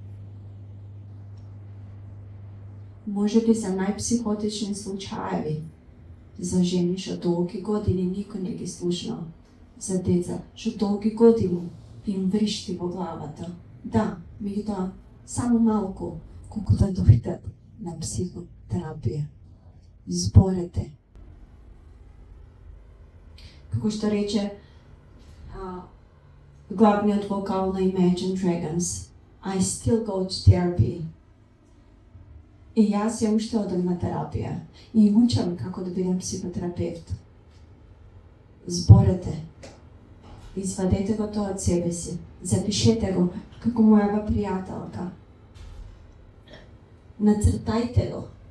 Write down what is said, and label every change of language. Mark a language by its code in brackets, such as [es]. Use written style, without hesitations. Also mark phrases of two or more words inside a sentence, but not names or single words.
[mk] Може би за најпсихотични случаеви, за жени што долги години никој не ги слушнал, за деца што долги години им вришти во главата. Да, меѓутоа само малку колку да дојдат на психотерапија. Зборете. Како што рече главниот вокал на Imagine Dragons, [en] I still go to therapy. [mk] И јас ја уште одам на терапија и учам како да бидам психотерапевт. Зборете. Извадете го тоа од себе си. Запишете го како мојава пријателка. Нацртајте го.